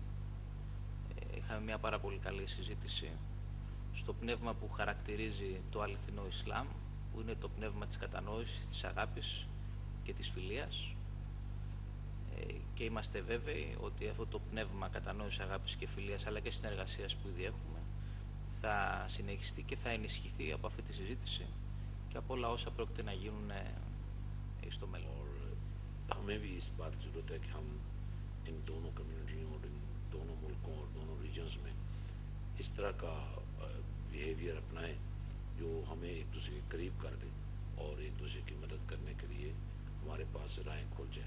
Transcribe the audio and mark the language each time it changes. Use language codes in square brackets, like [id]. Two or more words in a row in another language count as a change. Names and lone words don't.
[el] Είχαμε μια πάρα πολύ καλή συζήτηση στο πνεύμα που χαρακτηρίζει το αληθινό Ισλάμ, που είναι το πνεύμα της κατανόησης, της αγάπης και της φιλίας. και είμαστε βέβαιοι ότι αυτό το πνεύμα κατανόησης, αγάπης και φιλίας αλλά και συνεργασίας που ήδη έχουμε θα συνεχιστεί και θα ενισχυθεί από αυτή τη συζήτηση και από όλα όσα πρόκειται να γίνουν στο μέλλον. [ur] ہمیں بھی اس بات کی ضرورت ہے کہ ہم ان دونوں کمیونٹیوں اور ان دونوں ملکوں اور دونوں ریجنز میں اس طرح کا بیہیویئر اپنائیں جو ہمیں ایک دوسرے کے قریب کر دے اور ایک دوسرے کی مدد کرنے کے لیے ہمارے پاس راہیں کھل جائیں.